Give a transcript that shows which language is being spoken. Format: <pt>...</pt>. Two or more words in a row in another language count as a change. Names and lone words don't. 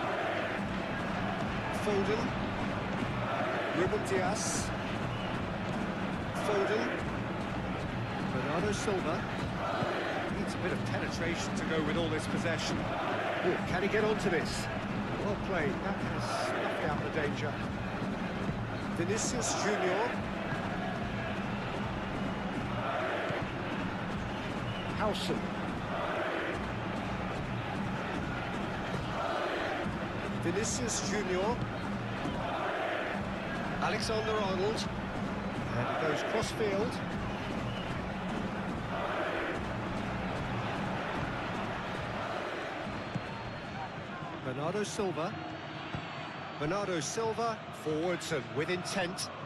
<en>Foden. Ruben Dias. Foden. Bernardo Silva. Needs a bit of penetration to go with all this possession. Ooh, can he get onto this? Well played. That has snuffed out the danger. Vinicius Junior. Howson. Vinicius Junior. Alexander-Arnold. And it goes cross-field. Bernardo Silva. Bernardo Silva, forwards and with intent.</en>